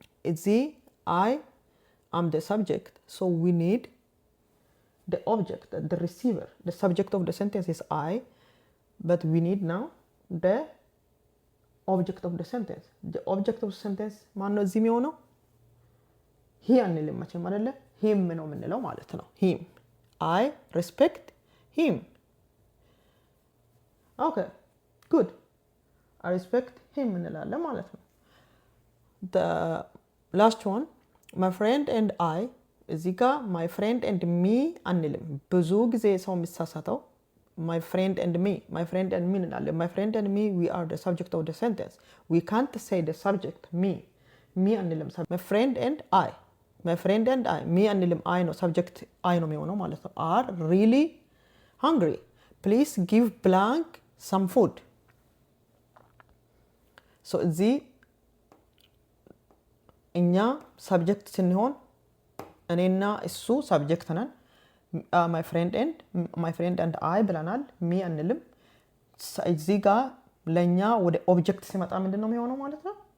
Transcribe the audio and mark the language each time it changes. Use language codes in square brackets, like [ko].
[en] እዚህ I am the subject, so we need the object, the receiver. The subject of the sentence is I, but we need now the object of the sentence. The object of the sentence [am] ማን ነው እዚህ የሚሆነው? he አንልም መቼም አይደለ? him ነው የምንለው ማለት ነው። him. [en] I respect him. Okay, good. I respect him [am] እንላለን ማለት ነው። [en] The last one, my friend and I. [am] እዚህ ጋር my friend and me አንልም። ብዙ ጊዜ ሰው የሚሳሳተው my friend and me እንላለን። [en] my friend and me, we are the subject of the sentence. We can't say the subject me አንልም። [am] my friend and I me አንልም። [en] I ነው subject I ነው የሚሆነው ማለት ነው። are really hungry. Please give blank some food. [am] so እዚህ እኛ subject ስንሆን እኔና እሱ subject ነን። my friend and I ብለናል። me አንልም። እዚህ ጋር ለኛ ወደ ኦብጀክት ሲመጣ ምንድነው የሚሆነው ማለት ነው?